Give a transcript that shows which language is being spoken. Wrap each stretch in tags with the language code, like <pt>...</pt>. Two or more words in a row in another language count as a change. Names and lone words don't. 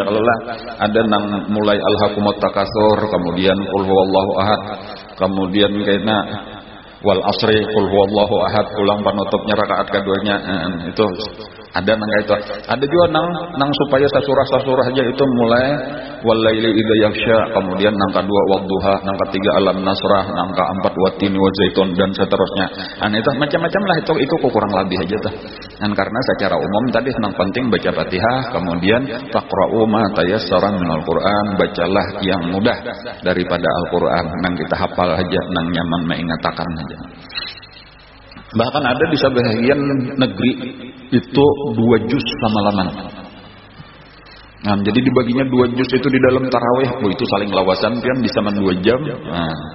<bjn>Kalau lah ada nang mulai</bjn> <ar>ألهاكم التكاثر,</ar> <bjn>kemudian</bjn> <ar>قل هو الله أحد,</ar> <bjn>kemudian kayaknya</bjn> <ar>والعصر قل هو الله أحد,</ar> <bjn>ulang penutupnya rakaat keduanya. Itu ada nang itu. Ada juga nang supaya sasurah aja itu mulai</bjn> <ar>والليل إذا يغشى,</ar> <bjn>kemudian nang kedua wadduha, nang ketiga</bjn> <ar>ألم نشرح,</ar> <bjn>nang keempat</bjn> <ar>والتين والزيتون</ar> <bjn>dan seterusnya. Itu macam-macam lah itu kurang lebih aja tuh. Dan karena secara umum tadi nang penting baca Fatihah, kemudian</bjn> <ar>فاقرءوا ما تيسر من القرآن,</ar> <bjn>bacalah yang mudah daripada Al-Qur'an. Nang kita hafal aja, nang nyaman mengatakan aja. Bahkan ada di sebagian negeri itu 2 juz lama-lama. Nah, jadi dibaginya 2 juz itu di dalam tarawih. Itu saling lawasan kan bisa 2 jam. Nah.</bjn>